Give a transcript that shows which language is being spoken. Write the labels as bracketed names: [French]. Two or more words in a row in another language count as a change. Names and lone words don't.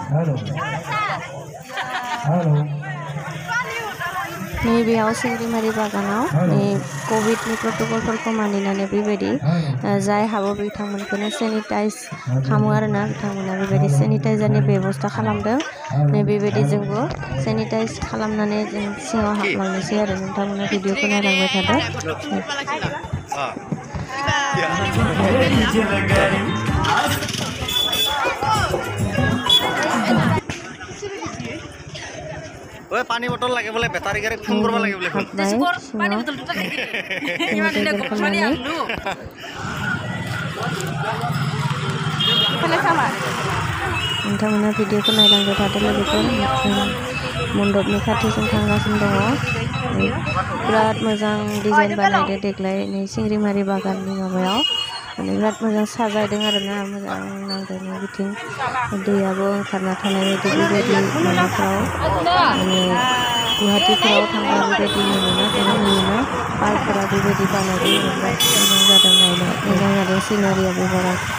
[Bodo] नै बेयाव सिंग्रिमारि बागानाव नै कभिडनि प्रट'कलफोरखौ मानिनानै बेबायदि जाय हाबो बिथांमोनखौनो सेनिटाइज खालामो आरोना बिथांमोना बेबायदि सेनिटाइजारनि बेबस्था खालामदों नै बेबायदि जोंबो सेनिटाइज खालामनानै जों सिङाव हाबलांनोसै आरो नोंथांमोना भिडिअखौ नायलांबाय थादो [Assamese] অ' পানী বটল লাগে বোলে বেটাৰী গাড়ী ফোন কৰবা লাগে বোলে ফোন পানী বটল তো লাগে [Bodo] नोंथांमोना भिडिअखौ नायलांबाय थादो लोगोफोर मण्डपनि खाथिजों थांगासिनो दङ बिराद मोजां डिजाइन बानायदो देग्लाय नै सिंग्रिमारि बागाननि माबायाव माने बिराद मोजां साजायदों आरोना मोजां नांदों बिथिं दैयाबो ओंखारना थानाय बायदि बेबायदि माबाफ्राव माने गुवाहाटीफोराव थांबा बेबायदि मोनोना जोङो नुयोना पार्कफोरा बेबायदि बानायदों बिराद मोजां जादों नायनो मोजां जादों सिनारियाबो बारा